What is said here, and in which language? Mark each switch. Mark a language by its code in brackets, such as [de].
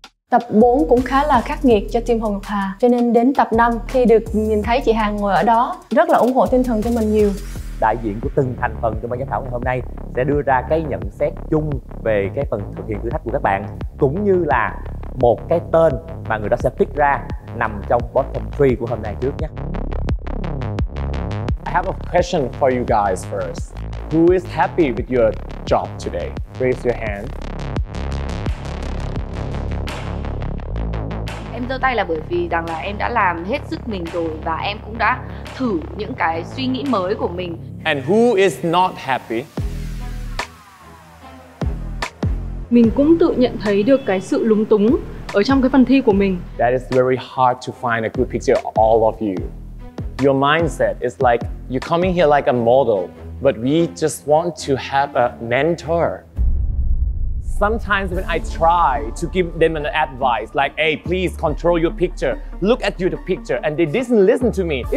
[vi] Tập 4 cũng khá là khắc nghiệt cho team Hồ Ngọc Hà, cho nên đến tập 5 khi được nhìn thấy chị Hà ngồi ở đó rất là ủng hộ tinh thần cho mình nhiều. Đại diện của từng thành phần trong ban giám khảo ngày hôm nay sẽ đưa ra cái nhận xét chung về cái phần thực hiện thử thách của các bạn, cũng như là một cái tên mà người đó sẽ pick ra nằm trong bottom 3 của hôm nay trước nhé. [en] I have a question for you guys first. Who is happy with your job today? Raise your hand. [vi] Em giơ tay là bởi vì rằng là em đã làm hết sức mình rồi và em cũng đã thử những cái suy nghĩ mới của mình. [en] And who is not happy? [vi] Mình cũng tự nhận thấy được cái sự lúng túng ở trong cái phần thi của mình. [en] That is very hard to find a good picture of all of you. Your mindset is like you're coming here like a model, but we just want to have a mentor. Sometimes when I try to give them an advice like, hey, please control your picture, look at the picture, and they didn't listen to me.